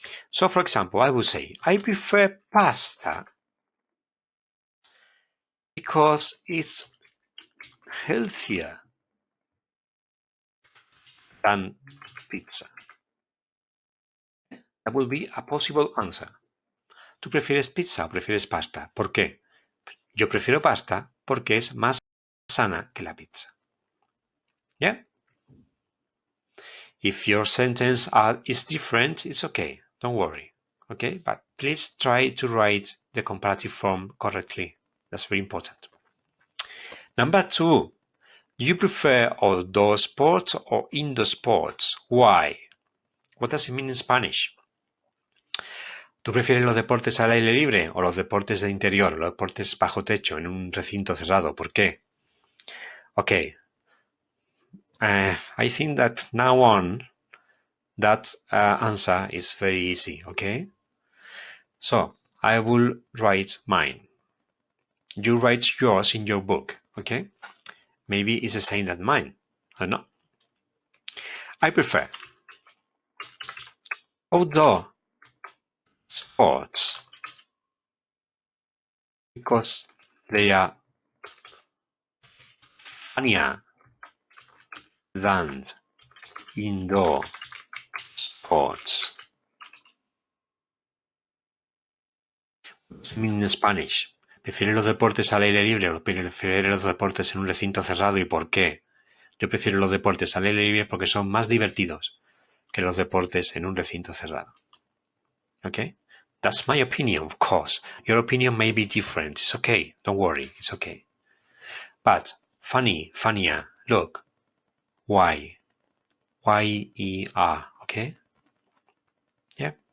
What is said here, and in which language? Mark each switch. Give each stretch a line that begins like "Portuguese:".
English: So, for example, I would say, I prefer pasta because it's healthier than pizza. That will be a possible answer.
Spanish: ¿Tú prefieres pizza o prefieres pasta? ¿Por qué? Yo prefiero pasta porque es más sana que la pizza.
English: Yeah? If your sentence is different, it's okay. Don't worry. Okay? But please try to write the comparative form correctly. That's very important. Number 2. Do you prefer outdoor sports or indoor sports? Why? What does it mean in Spanish?
Spanish: ¿Tú prefieres los deportes al aire libre o los deportes de interior, los deportes bajo techo, en un recinto cerrado? ¿Por qué? Okay.
English: I think that now on, that answer is very easy, okay? So, I will write mine. You write yours in your book, okay? Maybe it's the same as mine. I don't know. I prefer outdoor sports because they are funnier than indoor sports. What's mean in Spanish?
Spanish: ¿Prefieres los deportes al aire libre o prefieres los deportes en un recinto cerrado y por qué? Yo prefiero los deportes al aire libre porque son más divertidos que los deportes en un recinto cerrado.
English: Okay? That's my opinion, of course. Your opinion may be different. It's okay. Don't worry. It's okay. But funnier. Look. Why? Y-E-R. Okay? Yeah.